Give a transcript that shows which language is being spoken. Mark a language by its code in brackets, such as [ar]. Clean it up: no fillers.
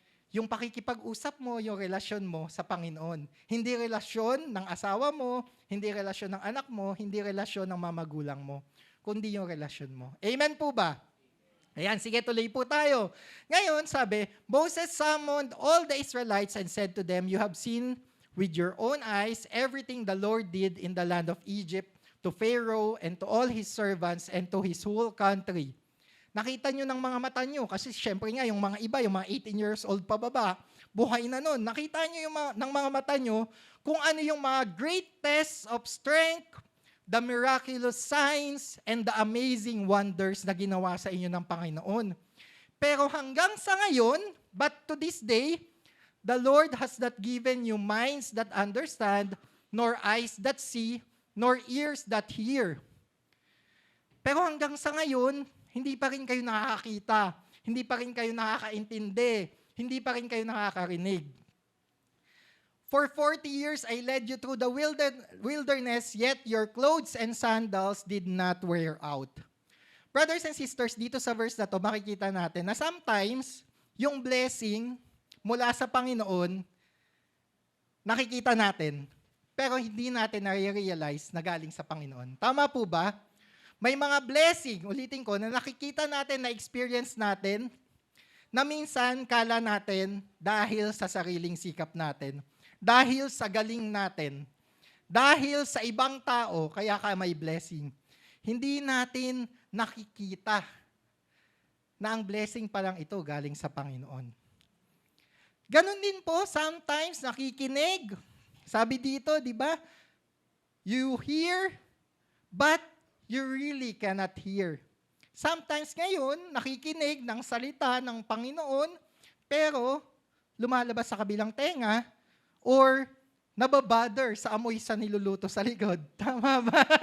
[tl] Yung pakikipag-usap mo, yung relasyon mo sa Panginoon. Hindi relasyon ng asawa mo, hindi relasyon ng anak mo, hindi relasyon ng mamagulang mo, kundi yung relasyon mo. Amen po ba? Ayan, sige, tuloy po tayo. Ngayon, sabi, [en] Moses summoned all the Israelites and said to them, "You have seen with your own eyes everything the Lord did in the land of Egypt to Pharaoh and to all his servants and to his whole country." [tl] Nakita nyo ng mga mata nyo, kasi syempre nga, yung mga iba, yung mga 18 years old pababa, buhay na nun. Nakita nyo ng mga mata nyo kung ano yung mga [en] great tests of strength, the miraculous signs, and the amazing wonders [tl] na ginawa sa inyo ng Panginoon. Pero hanggang sa ngayon, [en] but to this day, the Lord has not given you minds that understand, nor eyes that see, nor ears that hear. [tl] Pero hanggang sa ngayon, hindi pa rin kayo nakakakita, hindi pa rin kayo nakakaintindi, hindi pa rin kayo nakakarinig. [en] For 40 years I led you through the wilderness, yet your clothes and sandals did not wear out. Brothers and sisters, [tl] dito sa verse na to, makikita natin na sometimes, yung blessing mula sa Panginoon, nakikita natin, pero hindi natin na-realize na galing sa Panginoon. Tama po ba? May mga blessing, ulitin ko, na nakikita natin, na experience natin, na minsan kala natin dahil sa sariling sikap natin, dahil sa galing natin, dahil sa ibang tao, kaya ka may blessing. Hindi natin nakikita na ang blessing pa lang ito galing sa Panginoon. Ganon din po, sometimes nakikinig. Sabi dito, di ba? [en] You hear, but you really cannot hear. [tl] Sometimes ngayon, nakikinig ng salita ng Panginoon, pero lumalabas sa kabilang tenga, or nababother sa amoy sa niluluto sa likod. Tama ba?